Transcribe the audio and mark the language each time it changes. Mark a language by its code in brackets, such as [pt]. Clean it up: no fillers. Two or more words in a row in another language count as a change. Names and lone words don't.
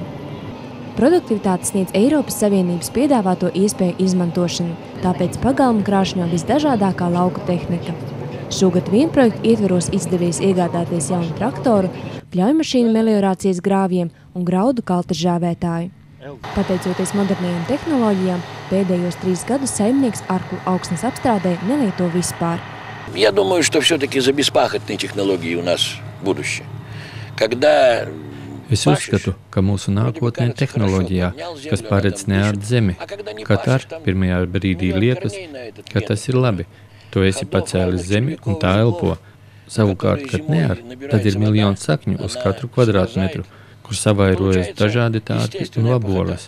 [lv] Produktivitāte sniedz Eiropas Savienības piedāvāto iespēju izmantošanu, tāpēc pagalmu krāšņo visdažādākā lauku tehnika. Šogad vienprojektu ietveros izdevies iegādāties jaunu traktoru, pļaujmašīnu meliorācijas grāvjiem un graudu kaltažāvētāju. Pateicoties modernajām tehnoloģijām, pēdējos 3 gadus saimnieks arklu augsnes apstrādē nelieto vispār. [ru] Я думаю, что все-таки за беспахотные технологии у нас будущее. Когда... [lv] Es uzskatu, ka mūsu nākotnē tehnoloģijā, kas paredz neārt zemi, kad ar pirmajā brīdī liekas, ka tas ir labi. Tu esi pacēlis zemi un tā elpo. Savukārt, kad near, tad ir miljonu sakņu uz katru kvadrātmetru, kur savairojas dažādi tārpi un laboles.